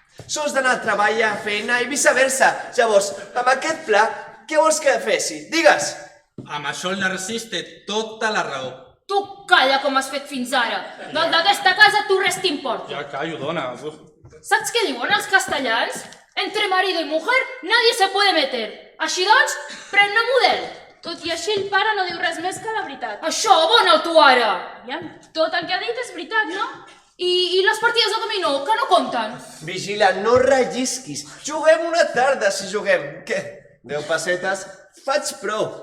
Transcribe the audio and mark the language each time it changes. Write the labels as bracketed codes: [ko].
[ca] Sols d'anar a treball, a feina i viceversa. Llavors, amb aquest pla, què vols que fessi? Digues! Amb això el Narcís té tota la raó. Tu calla com has fet fins ara. Del d'aquesta casa tu res t'importa. Ja callo, dona. Saps què diuen els castellans? [es] Entre marido y mujer nadie se puede meter. [ca] Així doncs, pren-ne model. Tot i així el pare no diu res més que la veritat. Això, bona tu ara. Aviam, tot el que ha dit és veritat, no? I les partides de dominó, que no compten? Vigila, no rellisquis. Juguem una tarda, si juguem. Què? 10 pessetes? Faig prou.